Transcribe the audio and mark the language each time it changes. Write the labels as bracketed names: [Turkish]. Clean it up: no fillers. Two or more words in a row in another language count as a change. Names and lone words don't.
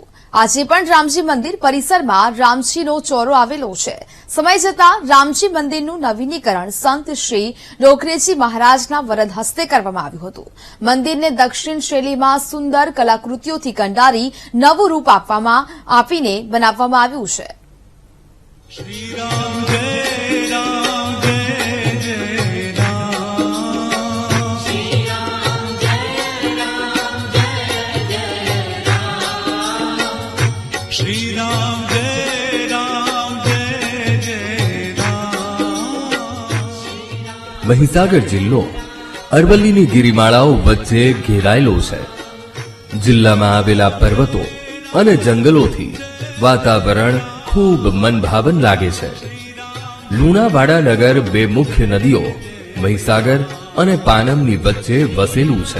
[Gujarati] આજે પણ રામજી મંદિર પરિસરમાં રામજીનો ચોરો આવેલો છે। સમય જતાં રામજી મંદિરનું નવીનીકરણ સંત શ્રી ડોકરેજી મહારાજના વરદ હસ્તે કરવામાં આવ્યું હતું। મંદિરને દક્ષિણ શૈલીમાં સુંદર કલાકૃતિઓથી કંડારી નવું રૂપ આપીને બનાવવામાં આવ્યું છે। [Hindi] श्री राम जय राम जय जय राम श्री राम जय राम जय जय राम श्री राम जय राम जय जय राम। [Gujarati] મહીસાગર જિલ્લો અરવલ્લીની ગિરિમાળાઓ વચ્ચે ઘેરાયેલો છે। જિલ્લામાં આવેલા પર્વતો અને જંગલોથી વાતાવરણ ખૂબ મનભાવન લાગે છે। લુણાવાડા નગર બે મુખ્ય નદીઓ મહીસાગર અને પાનમની વચ્ચે વસેલું છે।